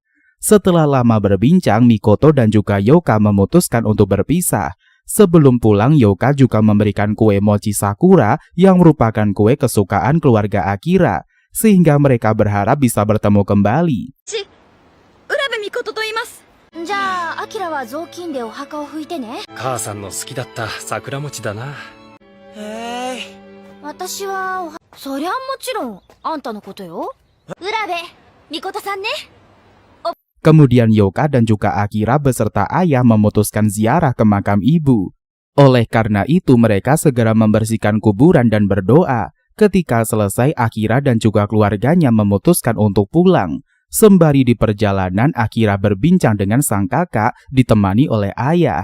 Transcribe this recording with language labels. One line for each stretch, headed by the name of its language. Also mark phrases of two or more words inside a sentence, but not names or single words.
Indonesian: Setelah lama berbincang, Mikoto dan juga Youka memutuskan untuk berpisah. Sebelum pulang, Youka juga memberikan kue mochi sakura yang merupakan kue kesukaan keluarga Akira, sehingga mereka berharap bisa bertemu kembali.
Japanese: 浦部ミコトといます. じゃあアキラは雑巾でお墓を拭いてね。母さんの好きだった桜餅だな。私はそりゃもちろんあんたのことよ。浦部ミコトさんね。
Indonesian: Kemudian Youka dan juga Akira beserta ayah memutuskan ziarah ke makam ibu. Oleh karena itu mereka segera membersihkan kuburan dan berdoa. Ketika selesai, Akira dan juga keluarganya memutuskan untuk pulang. Sembari di perjalanan, Akira berbincang dengan sang kakak ditemani oleh ayah.